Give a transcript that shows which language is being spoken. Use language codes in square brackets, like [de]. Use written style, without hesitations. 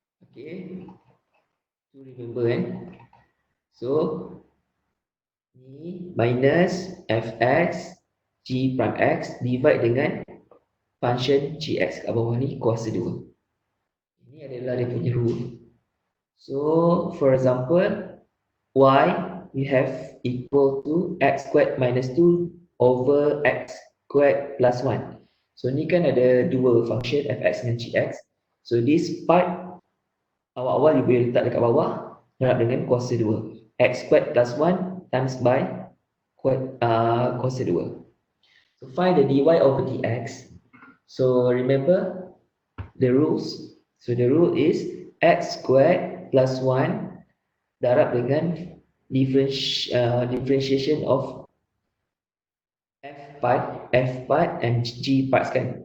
[en] Okay, to remember So [ms] Ni minus fx g prime x divide dengan function gx kat bawah ni kuasa 2. Ini adalah dia punya rule. [en] So, for example, y we have equal to x squared minus 2 over x squared plus 1. [ms] So, ni kan ada dua function fx dengan gx. [en] So, this part [ms] awal-awal [en] you [ms] boleh letak dekat bawah darab dengan kuasa 2. [en] X squared plus 1 times by [ms] kuasa [en] 2. So, find the dy over dx. So, remember the rules. So, the rule is x squared plus 1 [ms] darab dengan [en] differentiation of f part and g parts kan.